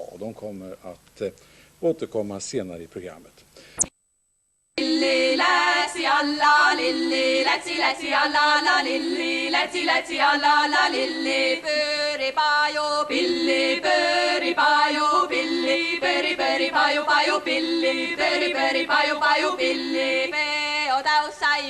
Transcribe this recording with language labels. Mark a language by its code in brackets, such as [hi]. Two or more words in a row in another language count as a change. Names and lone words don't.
[sv] Och de kommer att återkomma senare i programmet. [et] Lilli lätsi alla lilli, lätsi alla la lilli, lätsi alla la lilli, pöri paju pilli, pöri paju pilli, pöri paju pilli, pöri paju pilli, peo tausai